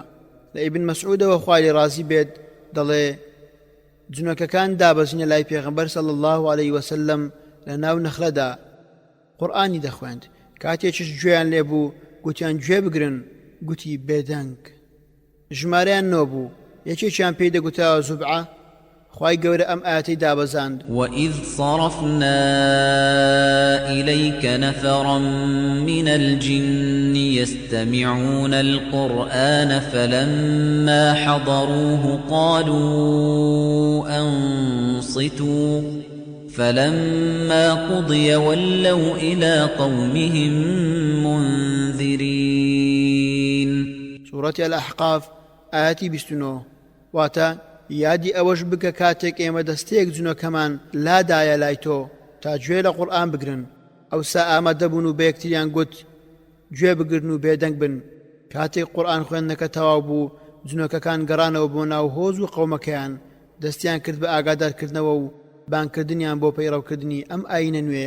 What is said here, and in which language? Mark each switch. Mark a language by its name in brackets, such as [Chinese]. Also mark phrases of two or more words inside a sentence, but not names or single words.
[Central Kurdish] لە ئیبن مەسعودەوە خوای ڕازی بێت دەڵێ جنۆکەکان دابەزینە لای پێغەمبەر [Arabic] صلی الله علیه وسلم [Central Kurdish] لە ناو نەخلەدا قورئانی دەخوێند. کاتێکیش گوێیان لێبوو گوتیان گوێ بگرن، گوتی بێدەنگ. ژمارەیان نۆبوو، یەکێکیان پێی دەگوتاوە زوبعە. خوای گەورە ئەم ئاەتەی دابەزاند. [Arabic] وَإِذْ صَرَفْنَا إِلَيْكَ نَفَرًا مِنَ الْجِنِّ يَسْتَمِعُونَ الْقُرْآنَ فَلَمَّا حَضَرُوهُ قَالُوا أَنصِتُوا فَلَمَّا قُضِيَ وَلَّوْا إِلَى قَوْمِهِمْ مُنذِرِينَ. [Central Kurdish] سورة الأحقاف آياتي 29 واتا یادی ئەوەش بکە کاتێک ئێمە دەستەیەک جونەکەمان لادایە لای تۆ تا گوێ لە قورئان بگرن. ئەوسا ئامادەبوون و بە یەکتریان گوت گوێ بگرن و بێدەنگ بن. کاتێک قورئان خوێندنەکە تەواو بوو جنۆکەکان گەڕانەوە بۆ ناو هۆز و قەومەکەیان دەستیان کرد بە ئاگادارکردنەوە و بانکردنیان بۆ پەیڕەوکردنی ئەم ئاینە نوێیە.